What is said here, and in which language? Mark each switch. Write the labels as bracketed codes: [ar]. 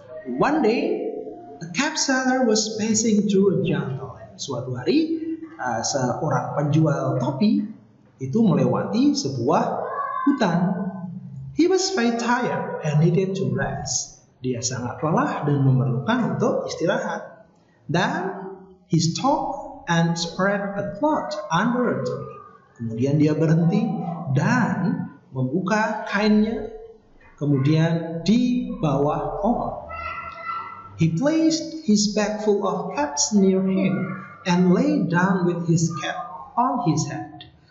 [en] One day, a cap seller was passing through a jungle. [id] Suatu hari, seorang penjual topi itu melewati sebuah hutan. [en] He was very tired and needed to rest. [id] Dia sangat lelah dan memerlukan untuk istirahat. [en] Then, he stopped and spread a cloth under a tree. [id] Kemudian dia berhenti dan membuka kainnya. Kemudian di bawah pohon. [en] He placed his bag full of caps near him and lay down with his cap on his head.